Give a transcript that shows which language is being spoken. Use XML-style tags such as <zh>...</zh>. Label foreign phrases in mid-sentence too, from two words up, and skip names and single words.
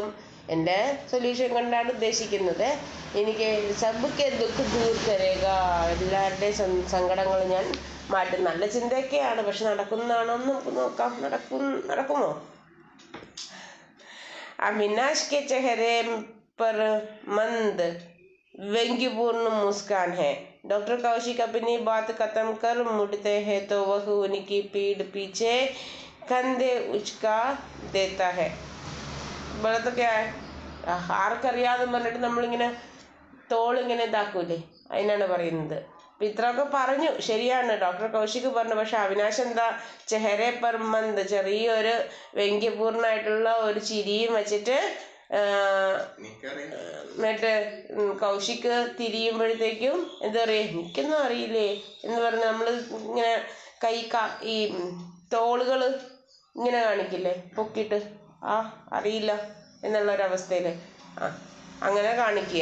<ml>എൻ്റെ സൊല്യൂഷൻ കൊണ്ടാണ് ഉദ്ദേശിക്കുന്നത്. എനിക്ക്</ml> <hi>सबके दुःख दूर करेगा.</hi> <ml>എല്ലാവരുടെയും സങ്കടങ്ങൾ ഞാൻ മാറ്റും. നല്ല ചിന്തയൊക്കെയാണ്, പക്ഷെ നടക്കുന്നതാണോ എന്ന് നമുക്ക് നോക്കാം.</ml> <hi>നടക്കുമോ? അവിനാശ് के चेहरे पर मंद व्यंग्यपूर्ण मुस्कान है. डॉक्टर कौशिक अपनी बात खत्म कर मुड़ते हैं तो वह उनकी पीठ पीछे कंधे उचका देता है. बोलते क्या है?</hi> <ml>ആർക്കറിയാതെ പറഞ്ഞിട്ട് നമ്മളിങ്ങനെ തോളിങ്ങനെ ഇതാക്കൂലേ, അതിനാണ് പറയുന്നത്. അപ്പം ഇത്രയൊക്കെ പറഞ്ഞു, ശരിയാണ് ഡോക്ടർ കൗശിക് പറഞ്ഞു. പക്ഷെ അവിനാശ് എന്താ?</ml> <hi>चेहरे पर मंद,</hi> <ml>ചെറിയൊരു വ്യംഗ്യപൂർണ്ണമായിട്ടുള്ള ഒരു ചിരിയും വെച്ചിട്ട് എന്നിട്ട് കൗശിക് തിരിയുമ്പോഴത്തേക്കും എന്താ പറയുക, എനിക്കൊന്നും അറിയില്ലേ എന്ന് പറഞ്ഞ് നമ്മൾ ഇങ്ങനെ ഈ തോളുകൾ ഇങ്ങനെ കാണിക്കില്ലേ പൊക്കിയിട്ട്, അറിയില്ല എന്നുള്ളൊരവസ്ഥയിൽ അങ്ങനെ കാണിക്കുക.</ml>